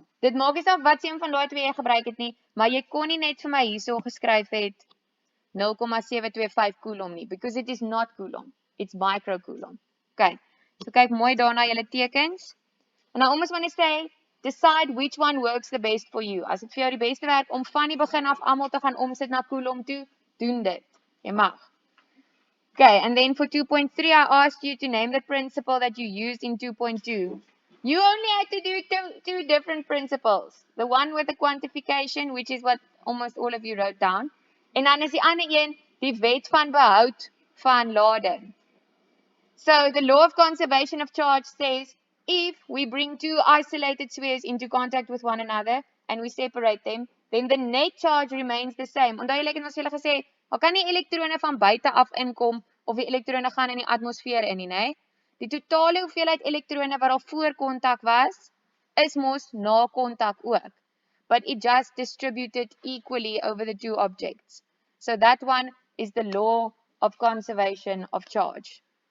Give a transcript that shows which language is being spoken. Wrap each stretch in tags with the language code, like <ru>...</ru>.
<af>Dit maak nie saak wat een van daai twee jy gebruik het nie, maar jy kon nie net vir my hierso geskryf het 0,725 coulomb nie,</af> <en>because it is not coulomb, it's microcoulomb.</en> <af>Okay, so kyk mooi daarna julle tekens.</af> <en>And I almost want to say, decide which one works the best for you.</en> <af>As dit vir jou die beste werk om van die begin af almal te gaan omsit na coulomb toe, doen dit. Jy mag.</af> <en>Okay, and then for 2.3, I asked you to name the principle that you used in 2.2. You only had to do two different principles. The one with the quantification, which is what almost all of you wrote down.</en> <af>En dan is die ander een, die wet van behoud van lading.</af> <en>So the law of conservation of charge says, if we bring two isolated spheres into contact with one another, and we separate them, then the net charge remains the same.</en> <af>Onthou julle het ons julle gesê, al kan die elektrone van buite af inkom, of die elektrone gaan in die atmosfeer in nie, nee? Die totale hoeveelheid elektrone wat al voor kontak was, is mos na kontak ook.</af> <en>But it just distributed equally over the two objects. So that one is the law of conservation of charge.</en>